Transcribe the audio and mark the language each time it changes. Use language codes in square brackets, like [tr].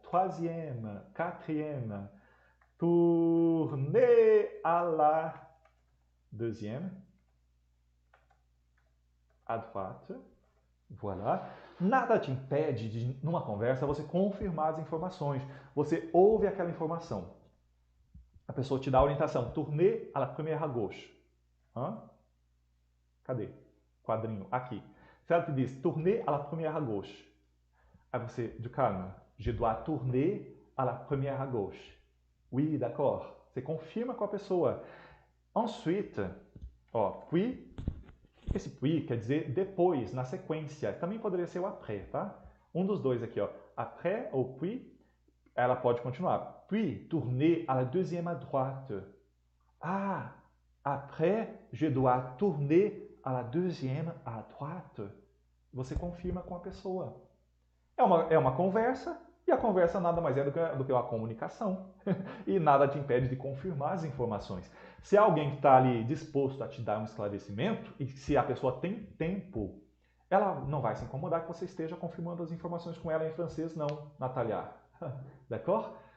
[fr] Troisième, quatrième. Tourner à la deuxième. À droite. Voilà. [pt] Nada te impede de, numa conversa, você confirmar as informações. Você ouve aquela informação. A pessoa te dá a orientação. [fr] Tourner à la première à gauche. [pt] Hã? Cadê? Quadrinho. Aqui. Se ela te diz [fr] tourner à la première à gauche. [pt] Aí você, de calma. [fr] Je dois tourner à la première à gauche. Oui, d'accord. [pt] Você confirma com a pessoa. Ensuite, ó, puis. Esse puis quer dizer depois, na sequência. Também poderia ser o après, tá? Um dos dois aqui, ó. Après ou puis, ela pode continuar. [fr] Puis, tourner à la deuxième à droite. Ah, après, je dois tourner à la deuxième à droite. [pt] Você confirma com a pessoa. É uma conversa, e a conversa nada mais é do que uma comunicação. E nada te impede de confirmar as informações. Se há alguém que está ali disposto a te dar um esclarecimento, e se a pessoa tem tempo, ela não vai se incomodar que você esteja confirmando as informações com ela em francês, não, Natalia. D'accord?